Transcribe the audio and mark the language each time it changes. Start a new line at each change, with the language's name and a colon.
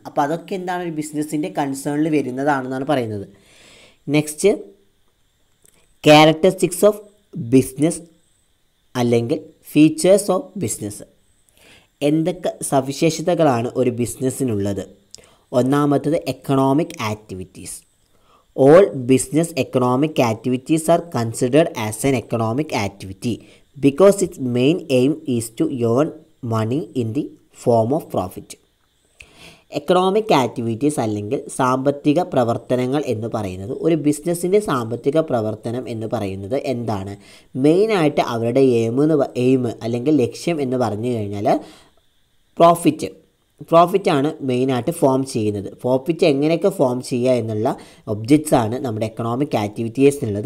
Malayalam: അപ്പോൾ അതൊക്കെ എന്താണ് ഒരു ബിസിനസ്സിൻ്റെ കൺസേണിൽ വരുന്നതാണെന്നാണ് പറയുന്നത്.
English: next, characteristics of business
Malayalam: അല്ലെങ്കിൽ
English: Features of business.
Malayalam: എന്തൊക്കെ സവിശേഷതകളാണ് ഒരു ബിസിനസ്സിനുള്ളത്? ഒന്നാമത്തത് economic activities.
English: All business economic activities are considered as an economic activity because its main aim is to earn money in the form of profit.
Malayalam: Economic activities അല്ലെങ്കിൽ സാമ്പത്തിക പ്രവർത്തനങ്ങൾ എന്ന് പറയുന്നത്, ഒരു ബിസിനസ്സിൻ്റെ സാമ്പത്തിക പ്രവർത്തനം എന്ന് പറയുന്നത് എന്താണ്? മെയിനായിട്ട് അവരുടെ എയിം അല്ലെങ്കിൽ ലക്ഷ്യം എന്ന് പറഞ്ഞു കഴിഞ്ഞാൽ പ്രോഫിറ്റ് പ്രോഫിറ്റാണ് മെയിനായിട്ട് ഫോം ചെയ്യുന്നത്. പ്രോഫിറ്റ് എങ്ങനെയൊക്കെ ഫോം ചെയ്യുക എന്നുള്ള ഒബ്ജക്റ്റ്സാണ് നമ്മുടെ എക്കണോമിക് ആക്ടിവിറ്റീസിനുള്ളത്.